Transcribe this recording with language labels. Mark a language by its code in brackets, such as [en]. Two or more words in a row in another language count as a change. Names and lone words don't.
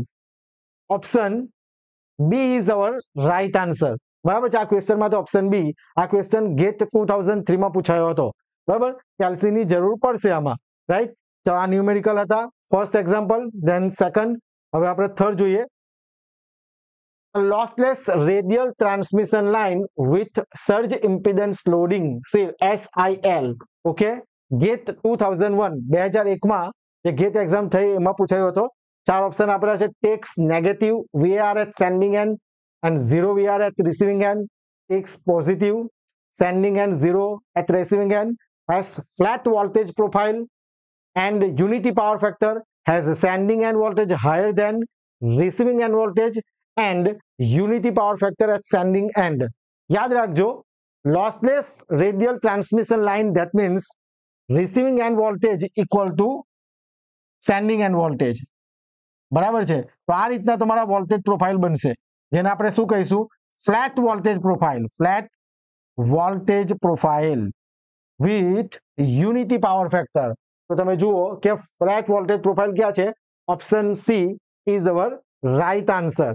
[en] option B is our right answer. [gu] બરાબર છે. આ ક્વેશ્ચનમાં તો ઓપ્શન બી, આ ક્વેશ્ચન ગેટ 2003 માં પૂછાયો હતો. બરાબર, કેલ્સીની જરૂર પડશે આમાં, રાઈટ. તો આ ન્યુમેરિકલ હતા, [en] first example. then second, [gu] હવે આપણે થર્ડ જોઈએ. [en] lossless radial transmission line with surge impedance loading SIL. [gu] ઓકે, ગેટ 2001 2001 માં જે [en] GATE exam [gu] થઈ એમાં પૂછાયો હતો. ચાર ઓપ્શન આપેલા છે. [en] takes negative VAR at sending end and 0 VAR at receiving end. takes positive sending end, 0 at receiving end. has flat voltage profile and unity power factor. has a sending end voltage higher than receiving end voltage and unity power factor at sending end. [gu] યાદ રાખજો, [en] lossless radial transmission line, that means receiving end voltage equal to sending end voltage. [gu] બરાબર છે. તો આ રીતના તમારા [en] voltage profile [gu] બનશે, જેને આપણે શું કહીશું? [en] flat voltage profile. flat voltage profile with unity power factor. [gu] તો તમે જુઓ કે [en] flat voltage profile [gu] ક્યાં છે? [en] option C is our right answer.